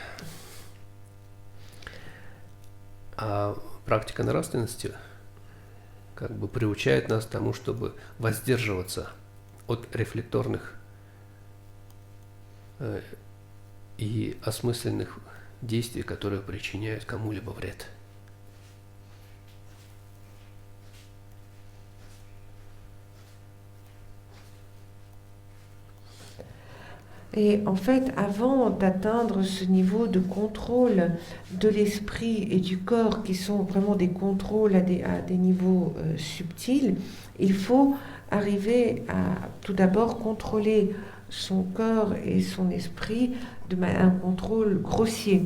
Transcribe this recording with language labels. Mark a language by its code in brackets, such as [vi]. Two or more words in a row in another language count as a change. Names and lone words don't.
[ru] А практика нравственности как бы приучает нас к тому, чтобы воздерживаться от рефлекторных и осмысленных действий, которые причиняют кому-либо вред. [fr] Et en fait, avant d'atteindre ce niveau de contrôle de l'esprit et du corps, qui sont vraiment des contrôles à des niveaux subtils, il faut arriver à tout d'abord contrôler son corps et son esprit un contrôle grossier.